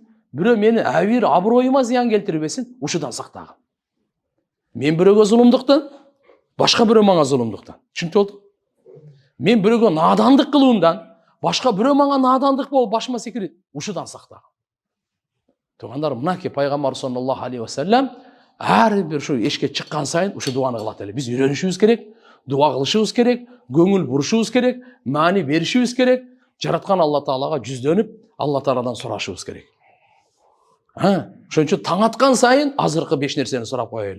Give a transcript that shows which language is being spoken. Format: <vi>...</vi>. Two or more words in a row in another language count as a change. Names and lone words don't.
<ky>Бирөө менин абир аброюма зыян келтирбесин. Ушудан сактагын. Мен бирөөгө зулумдуктан, башка бирөө мага зулумдуктан. Түшүнүп болду? Мен бирөөгө надандык кылуумдан, башка бирөө мага надандык болуп башыма секирет. Ушудан сактагын. Тугандар, мынакей пайгамбар</ky> <ar>صلى الله عليه وسلم</ar> <ky>ар бир ушу эшикке чыккан сайын ушу дуаны кылат эле. Биз үйрөнүшүбүз керек, дуа кылышыбыз керек, көңүл бурушубуз керек, маани беришибиз керек, жараткан Алла Таалага жүздөнүп, Алла Тааладан сурашыбыз керек. Ошон үчүн таң аткан сайын азыркы 5 нерсени сурап коелу.</ky>